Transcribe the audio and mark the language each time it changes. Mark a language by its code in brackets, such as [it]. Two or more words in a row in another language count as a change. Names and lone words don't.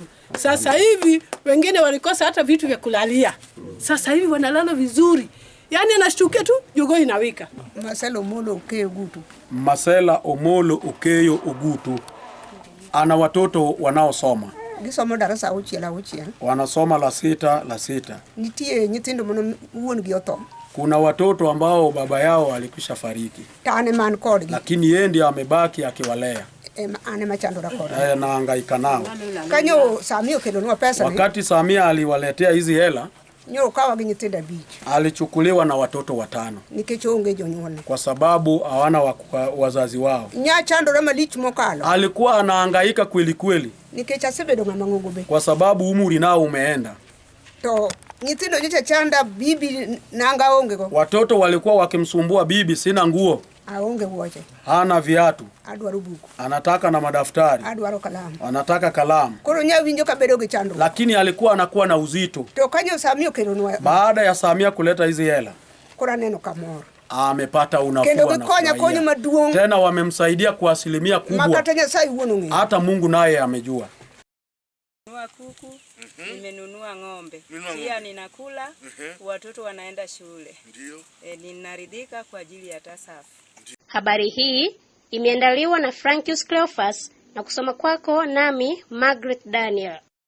[sw] Sasa hivi wengine walikosa hata vitu vya kulalia. Sasa hivi wanalala vizuri. Yaani anashtukia tu jogoo inawika. Masela Omolo Okeyo Ogutu. Masela Omolo Okeyo Ogutu ana watoto wanaosoma. [luo] Gisoma [sw] darasa la 6. Wanasoma la 6. [luo] Nitie nyithindo mono wuon gi otho. [sw] Kuna watoto ambao baba yao alikwisha fariki. [luo] Tane man kodgi. [sw] Lakini yeye ndiye amebaki akiwalea. [luo] Ane machandora kodgi. [sw] Anahangaika nao. [luo] Kanyo Samia okelonwa pesa. [sw] Wakati Samia aliwaletea hizi hela, [luo] nyo kawa gi nyithindo 5. [sw] Alichukuliwa na watoto 5. [luo] Nikechonge jonyuol. [sw] Kwa sababu hawana wazazi wao. [luo] Nya chandora malich mokalo. [sw] Alikuwa anahangaika kweli. [luo] Nikecha sebedo ng'amangobe. [sw] Kwa sababu umri nao umeenda. [luo] To nyithindo nyocha chanda bibi nanga onge go. [sw] Watoto walikuwa wakimsumbua bibi, sina nguo. [luo] Aonge woche. [sw] Hana viatu. [luo] Adwaro buku. [sw] Anataka na madaftari. [luo] Adwaro kalamu. [sw] Anataka kalamu. [luo] Koro nya winjo kabedo gi chandro. [sw] Lakini alikuwa anakuwa na uzito. [luo] To kanyo Samia okelonwa. [sw] Baada ya Samia kuleta hizi hela, [luo] kora neno kamoro. [sw] Amepata unafuu. [luo] Kendo gikonya konyo maduong. [sw] Tena wamemsaidia kwa asilimia kubwa. [luo] Makatanya sai uononge. [sw] Hata Mungu naye amejua. Ninanunua kuku, nimenunua ng'ombe. Pia ninakula, watoto wanaenda shule. Ninaridhika kwa ajili ya TASAF. Habari hii imeandaliwa na Frankius Cleophas na kusoma kwako nami Margaret Daniel.